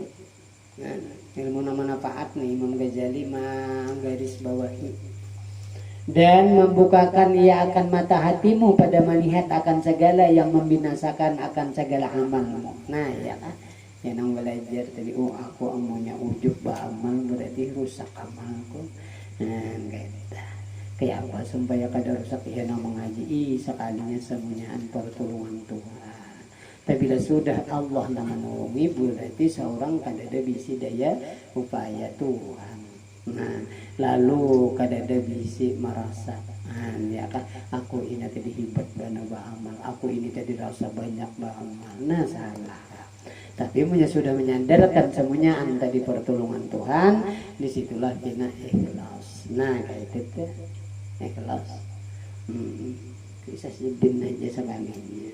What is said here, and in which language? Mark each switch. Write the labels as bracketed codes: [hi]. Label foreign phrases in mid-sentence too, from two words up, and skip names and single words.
[ms] Nah, ilmu manfaat nih Imam Ghazali garis bawahi dan membukakan ia akan mata hatimu pada melihat akan segala yang membinasakan akan segala amalmu. [bjn] Nah ya kan yang belajar tadi aku amunya ujub beramal berarti rusak amalku. Nah kayak apa supaya kada rusak ya nang mengaji sekalinya semuanya pertolongan Tuhan. Tapi bila sudah Allah menolongi berarti seorang kada ada bisi daya upaya Tuhan. Nah, lalu kadada bisi merasa ya kan aku ini tadi hebat bana beramal, aku ini tadi rasa banyak beramal. Nah salah. [id] Tapi punya sudah menyandarkan semuanya tadi pertolongan Tuhan, disitulah kita ikhlas. [bjn] Nah kayak itu tuh ikhlas. Bisa sedin aja sama ini.